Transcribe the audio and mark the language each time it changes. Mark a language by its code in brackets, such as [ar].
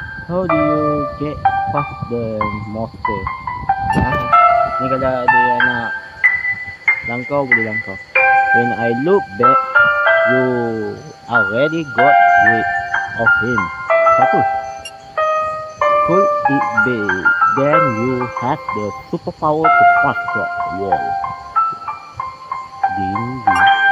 [en] How do you get past the monster? [ms] Ni kalau dia nak langkau, boleh langkau. [en] When I look back, you already got rid of him. [ms] Satu. [en] Could it be then you have the superpower to pass the wall? Ding ding.